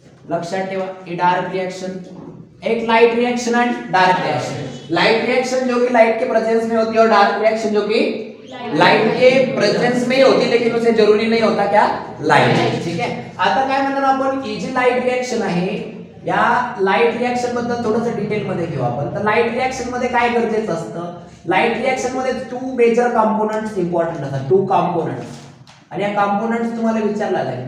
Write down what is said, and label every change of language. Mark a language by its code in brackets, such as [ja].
[mr] लक्षात ठेवा, ही dark reaction. [hi] एक light reaction and dark reaction. Light reaction जो कि लाइट के प्रेजेंस में होती है और डार्क रिएक्शन जो कि लाइट के प्रेजेंस में ही होती है, लेकिन उसे जरूरी नहीं होता क्या? [en] Light. [hi] ठीक है, [mr] आता काय म्हणणार आपण? ही जी लाइट रिएक्शन आहे या लाइट रिएक्शन बद्दल थोडंसं डिटेल मध्ये घेऊ आपण. तर लाइट रिएक्शन मध्ये काय गरजेचं असतं? लाइट रिएक्शन मध्ये 2 मेजर कंपोनेंट्स इंपॉर्टंट असतात. 2 कंपोनेंट्स. आणि या कंपोनेंट्स तुम्हाला विचारला जाईल.